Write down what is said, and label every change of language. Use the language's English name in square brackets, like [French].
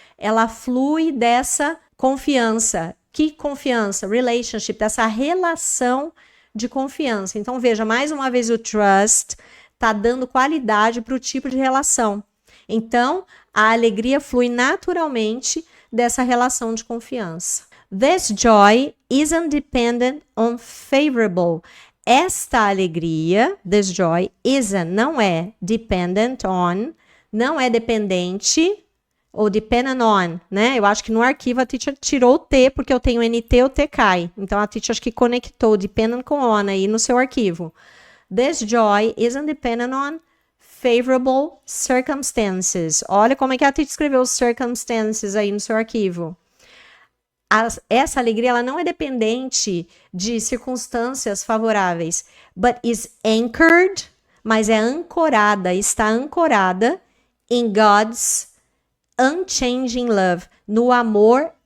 [Portuguese] Ela flui dessa confiança. Que confiança? Relationship, dessa relação de confiança. Então, veja, mais uma vez o trust está dando qualidade para o tipo de relação. Então, a alegria flui naturalmente dessa relação de confiança. [English] This joy isn't dependent on favorable. [Portuguese] Esta alegria, [English] this joy, isn't, [Portuguese] não é [English] dependent on, [Portuguese] não é dependente, ou dependent on, né? Eu acho que no arquivo a teacher tirou o T, porque eu tenho NT, o T cai. Então a teacher acho que conectou dependent com on aí no seu arquivo. [English] This joy isn't dependent on favorable circumstances. [Portuguese] Olha como é que a teacher escreveu circumstances aí no seu arquivo. Essa alegria ela não é dependente de circunstâncias favoráveis, [English] but is anchored, [Portuguese] mas é ancorada, está ancorada [English] in God's unchanging love, [Portuguese] no amor